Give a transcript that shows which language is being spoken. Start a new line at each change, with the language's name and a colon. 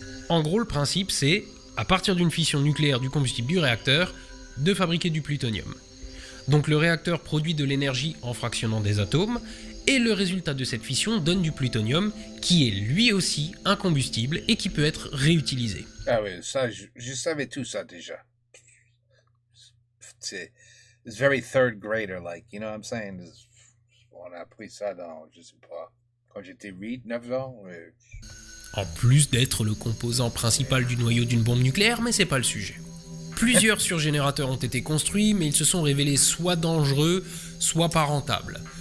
French: En gros, le principe c'est, à partir d'une fission nucléaire du combustible du réacteur, de fabriquer du plutonium. Donc le réacteur produit de l'énergie en fractionnant des atomes, et le résultat de cette fission donne du plutonium, qui est lui aussi un combustible et qui peut être réutilisé. Ah oui, ça, je savais tout ça déjà. C'est
English: very third grader, like, you know what I'm saying?
French: On a appris ça dans, je sais pas, quand j'étais 8, 9 ans. En plus d'être le composant principal du noyau d'une bombe nucléaire, mais c'est pas le sujet. Plusieurs surgénérateurs ont été construits, mais ils se sont révélés soit dangereux, soit pas rentables.